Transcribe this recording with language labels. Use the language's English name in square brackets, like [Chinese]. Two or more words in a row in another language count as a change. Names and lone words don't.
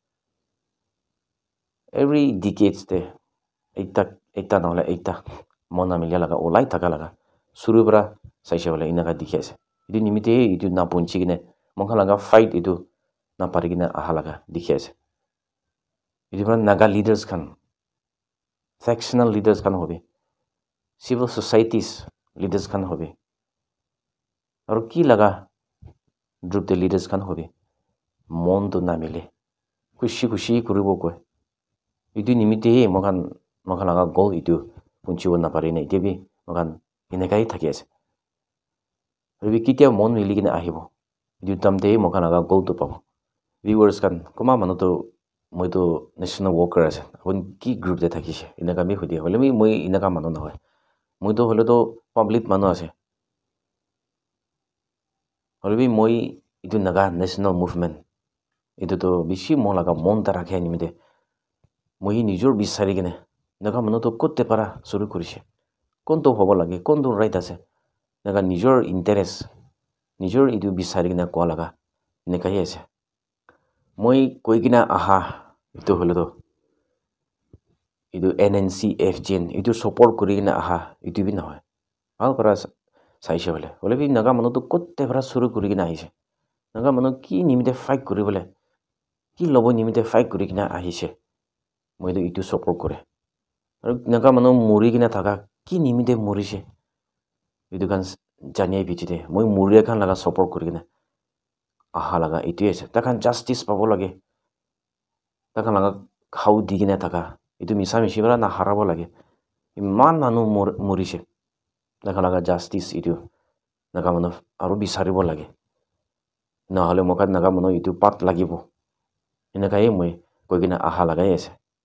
[English] every decades [Naga Pidgin] তে একটা নহলে একটা মন না মিলি লাগা ওলাই থাকা লাগা শুরু পৰা চাইছে বলে ইনাকা দেখি আছে ইটো নিমিতে ইটো না পঞ্চি কিনে মখা লাগা ফাইট ইটো না পাৰি কিনে আহা লাগা দেখি আছে ইটো পৰা নাগা লিডাৰ্স খান [English] factional leaders [Naga Pidgin] খান হবে [English] civil societies leaders [Naga Pidgin] kan hobe aru ki laga group de leaders kan hobe mon to na mile kushi koribo koi itu nimite mokan laga goal itu punchibo na pare na ite bi mokan enekai thaki ase rebi kitia mon mili kina ahibo itu tamte mokan laga goal to pabo viewers kan koma manu to moi to [English] national worker [Naga Pidgin] ase apun ki group de thakise enaka bi hodi hole mi moi enaka manu na hoy moi to hole to public manu ase hole bi moi itu naga [English] national movement [Naga Pidgin] itu to bishi mon laga mon ta rakhe nimite moi nijor bisari kine naga manu to kotte para suru kurise konto hobo lage konto right ase naga nijor interest nijor itu bisari kine ko laga eneka hi ase moi koi kina aha itu hole to itu NNC FGN itu support kuri kina aha itu bi na hoy al para saise hole bi naga manu to kotte para suru kuri kina ahise naga manu ki nimite fight kuri bole ki lobo nimite fight kuri kina ahise moi to itu support kore aru naga manu muri kina thaka ki nimite murise itu kan janiye bichite moi muri kan laga support kuri kina aha laga itu ase takan justice pabo lage takan laga khau di kina thaka itu misa mishi bara na harabo lage iman manu murise takan laga justice itu naga manu aru bisaribo lage na hole mokat naga manu itu pat lagibo enakai moi koi kina aha lagai ase